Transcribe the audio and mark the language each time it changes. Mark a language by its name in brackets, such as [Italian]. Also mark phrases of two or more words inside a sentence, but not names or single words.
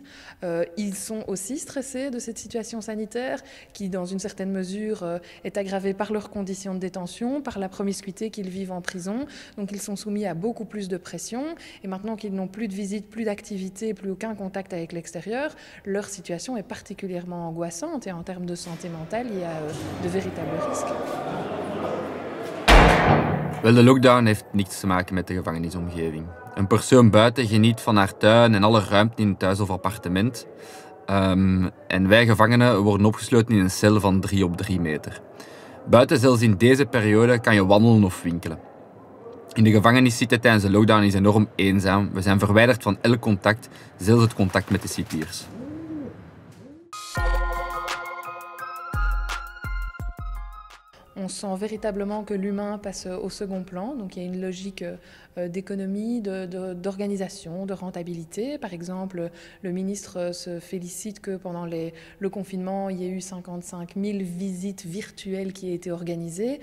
[French] Ils sont aussi stressés de cette situation sanitaire qui, dans une certaine mesure, est aggravée par leurs conditions de détention, par la promiscuité qu'ils vivent en prison. Donc ils sont soumis à beaucoup plus de pression et maintenant qu'ils n'ont plus de visites, plus d'activités, plus aucun contact avec l'extérieur, leur situation est particulièrement angoissante et en termes de santé mentale, il y a de véritables risques. [Dutch] Wel, de lockdown heeft niets te maken met de gevangenisomgeving. Een persoon buiten geniet van haar tuin en alle ruimte in het huis of appartement. En wij gevangenen worden opgesloten in een cel van 3 op 3 meter. Buiten, zelfs in deze periode, kan je wandelen of winkelen. In de gevangenis zitten tijdens de lockdown is enorm eenzaam. We zijn verwijderd van elk contact, zelfs het contact met de cipiers. [French] On sent véritablement que l'humain passe au second plan, donc il y a une logique d'économie, d'organisation, de rentabilité. Par exemple, le ministre se félicite que pendant le confinement, il y ait eu 55 000 visites virtuelles qui aient été organisées.